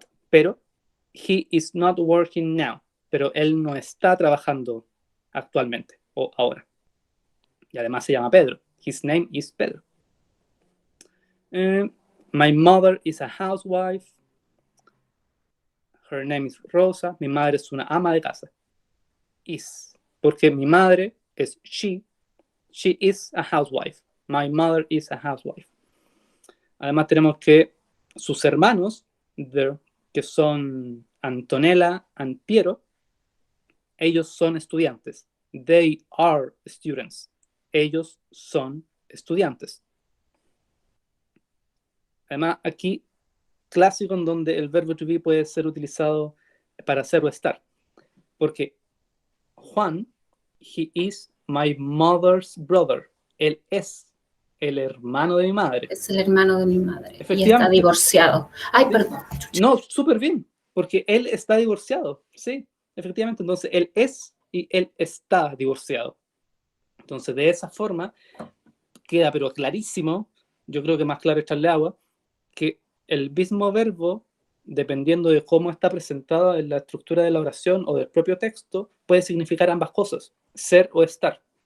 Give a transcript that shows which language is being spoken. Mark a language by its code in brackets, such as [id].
[en] Pero, he is not working now. [es] Pero él no está trabajando actualmente o ahora. Y además se llama Pedro. [en] His name is Pedro. My mother is a housewife. Her name is Rosa. [es] Mi madre es una ama de casa. Is. Porque mi madre es [en] she. She is a housewife. My mother is a housewife. [es] Además tenemos que sus hermanos, que son Antonella and Piero, ellos son estudiantes. [en] They are students. [es] Ellos son estudiantes. Además, aquí, clásico en donde el verbo to be puede ser utilizado para ser o estar. [en] Porque Juan, he is my mother's brother. [es] Él es el hermano de mi madre. Es el hermano de mi madre. Y Efectivamente. está divorciado. Ay, perdón. No, súper bien, porque él está divorciado. Sí, efectivamente. Entonces, él es y él está divorciado. Entonces, de esa forma, queda pero clarísimo, yo creo que más claro echarle agua, que el mismo verbo, dependiendo de cómo está presentado en la estructura de la oración o del propio texto, puede significar ambas cosas, ser o estar.